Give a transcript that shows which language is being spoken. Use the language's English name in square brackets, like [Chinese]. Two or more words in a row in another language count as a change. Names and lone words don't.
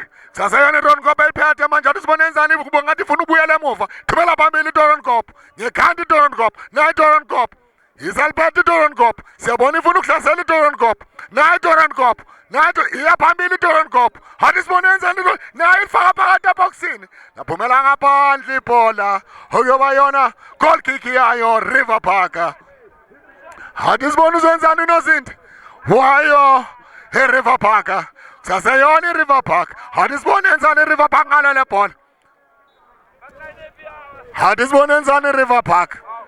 [Zulu] Sasayona Doornkop ayiphethe manje hawuthi sibone enzani kuba ngathi ifuna ubuyela emuva thumela phambili Doornkop ngekhanda Doornkop na Doornkop isaliphethe Doornkop siyabona ifuna ukuhlasela Doornkop na Doornkop nato iyaphambili Doornkop hawuthi sibone enzani nayo ifaka phakathi eboxini naphumela ngaphandle ibhola okuyoba yona [English] goal kick [Zulu] yayo River Park. Hawuthi sibone uzenzani uNozinti wayo River Park saseyona River Park hawuthi sibone enzani River Park ngalo le bhola hawuthi sibone enzani River Park